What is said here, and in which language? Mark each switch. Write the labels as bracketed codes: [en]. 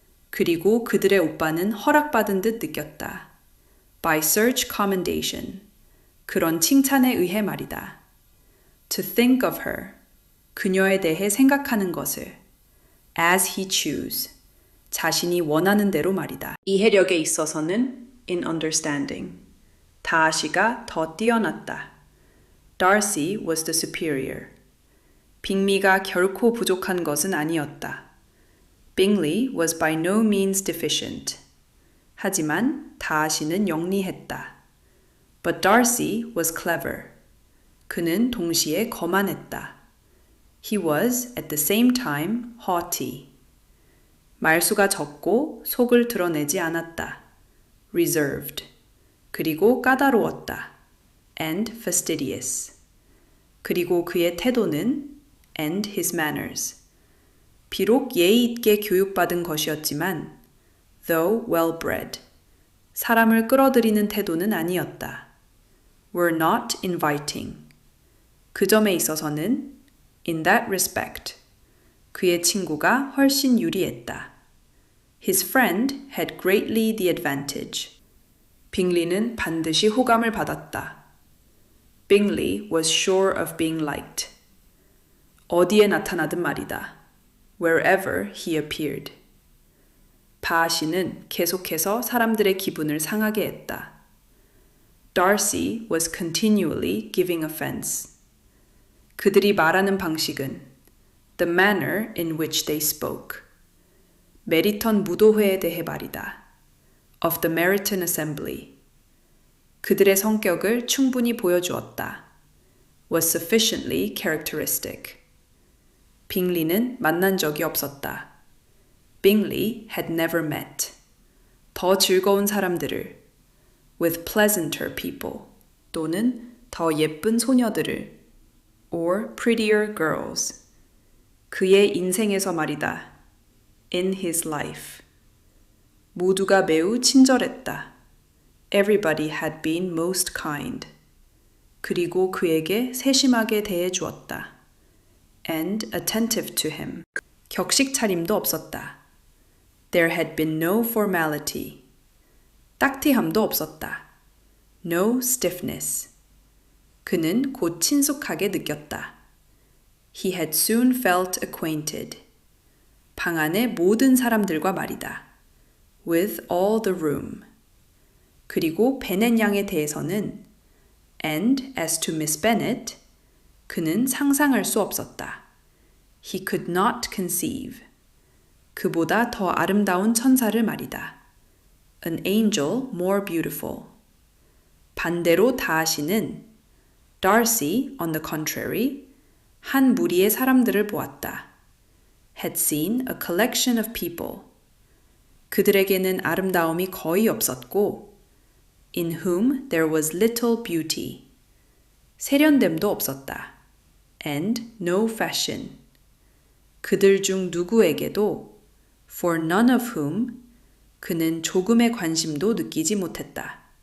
[ko] 그리고 그들의 오빠는 허락받은 듯 느꼈다. [en] By such commendation. [ko] 그런 칭찬에 의해 말이다. [en] To think of her. [ko] 그녀에 대해 생각하는 것을. [en] As he choose. [ko] 자신이 원하는 대로 말이다. 이해력에 있어서는 [en] in understanding. [ko] 다시가 더 뛰어났다. [en] Darcy was the superior. [ko] 빅리가 결코 부족한 것은 아니었다. [en] Bingley was by no means deficient. [ko] 하지만 다시는 영리했다. [en] But Darcy was clever. [ko] 그는 동시에 거만했다. [en] He was at the same time haughty. [ko] 말수가 적고 속을 드러내지 않았다. [en] Reserved. [ko] 그리고 까다로웠다. [en] And fastidious. [ko] 그리고 그의 태도는 [en] and his manners. [ko] 비록 예의 있게 교육받은 것이었지만 [en] though well bred. [ko] 사람을 끌어들이는 태도는 아니었다. [en] Were not inviting. [ko] 그 점에 있어서는 [en] in that respect. [ko] 그의 친구가 훨씬 유리했다. [en] His friend had greatly the advantage. [ko] 빙리는 반드시 호감을 받았다. [en] Bingley was sure of being liked. [ko] 어디에 나타나든 말이다. [en] Wherever he appeared. [ko] 바시는 계속해서 사람들의 기분을 상하게 했다. [en] Darcy was continually giving offense. [ko] 그들이 말하는 방식은 [en] the manner in which they spoke. [ko] 메리턴 무도회에 대해 말이다. [en] Of the Meryton Assembly. [ko] 그들의 성격을 충분히 보여주었다. [en] Was sufficiently characteristic. [ko] 빙리는 만난 적이 없었다. [en] Bingley had never met. [ko] 더 즐거운 사람들을 [en] with pleasanter people [ko] 또는 더 예쁜 소녀들을 [en] or prettier girls [ko] 그의 인생에서 말이다. [en] In his life. [ko] 모두가 매우 친절했다. [en] Everybody had been most kind. [ko] 그리고 그에게 세심하게 대해 주었다. [en] And attentive to him. [ko] 격식 차림도 없었다. [en] There had been no formality. [ko] 딱티함도 없었다. [en] No stiffness. [ko] 그는 곧 친숙하게 느꼈다. [en] He had soon felt acquainted. [ko] 방 안의 모든 사람들과 말이다. [en] With all the room. [ko] 그리고 베넷 양에 대해서는 [en] and as to Miss Bennet, [ko] 그는 상상할 수 없었다. [en] He could not conceive. [ko] 그보다 더 아름다운 천사를 말이다. [en] An angel more beautiful. [ko] 반대로 다하시는 [en] Darcy, on the contrary, [ko] 한 무리의 사람들을 보았다. [en] Had seen a collection of people. [ko] 그들에게는 아름다움이 거의 없었고 [en] in whom there was little beauty. [ko] 세련됨도 없었다. [en] And no fashion. [ko] 그들 중 누구에게도 [en] for none of whom [ko] 그는 조금의 관심도 느끼지 못했다.